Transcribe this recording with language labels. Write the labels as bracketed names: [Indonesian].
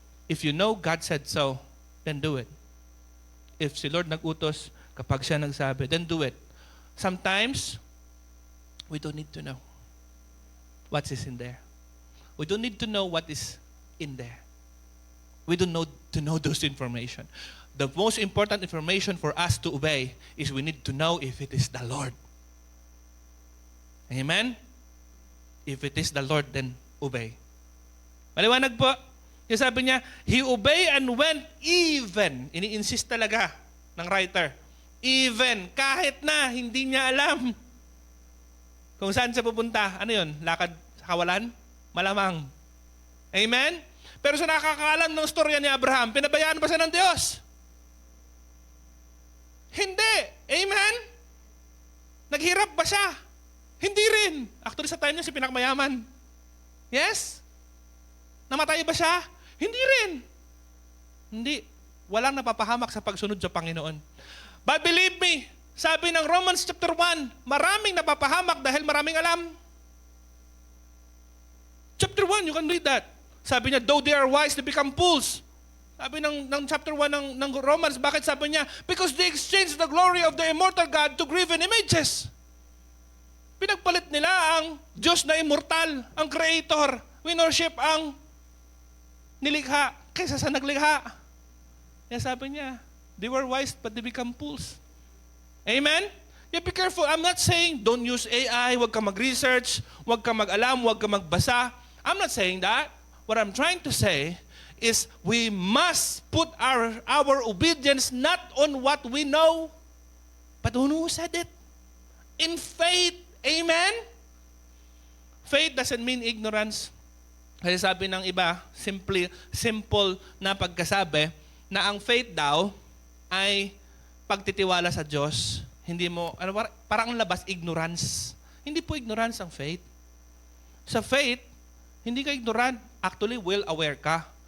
[English] If you know God said so, then do it. [Filipino] If si Lord nag-utos, kapag siya nagsabi, [English] then do it. Sometimes, we don't need to know what is in there. We don't need to know what is in there. We don't know to know those information. The most important information for us to obey is we need to know if it is the Lord. Amen? If it is the Lord, then obey. [Filipino] Maliwanag po. Yung sabi niya, [English] he obeyed and went even. [Filipino] Ini-insist talaga ng writer. [English] Even. [Filipino] Kahit na hindi niya alam kung saan siya pupunta. Ano yun? Lakad sa kawalan? Malamang. Amen? Pero sa nakakaalam ng storya ni Abraham, pinabayaan ba siya ng Diyos? Hindi. Amen? Naghirap ba siya? Hindi rin. Actually, sa time niya, si pinakamayaman. Yes? Namatay ba siya? Hindi rin. Hindi. Walang napapahamak sa pagsunod sa Panginoon. [English] But believe me, [Filipino] sabi ng Romans chapter 1, maraming napapahamak dahil maraming alam. [English] Chapter 1, you can read that. [Filipino] Sabi niya, [English] though they are wise, they become fools. [Filipino] Sabi ng chapter 1 ng Romans, bakit sabi niya? [English] Because they exchanged the glory of the immortal God to graven images. [Filipino] Pinagpalit nila ang Diyos na immortal, ang Creator. Winorship ang nilikha kaysa sa naglikha. Kaya sabi niya, [English] they were wise but they become fools. Amen? Yeah, be careful. I'm not saying don't use AI, [Filipino] huwag ka mag-research, huwag ka mag-alam, huwag ka magbasa. [English] I'm not saying that. What I'm trying to say is we must put our obedience not on what we know, but on who said it. In faith. Amen? Faith doesn't mean ignorance. [Filipino] Kasi sabi ng iba, simple na pagkasabi, na ang faith daw ay pagtitiwala sa Diyos. Hindi mo, parang ang labas, ignorance. Hindi po ignorance ang faith. Sa faith, hindi ka ignorant. Actually, well-aware ka.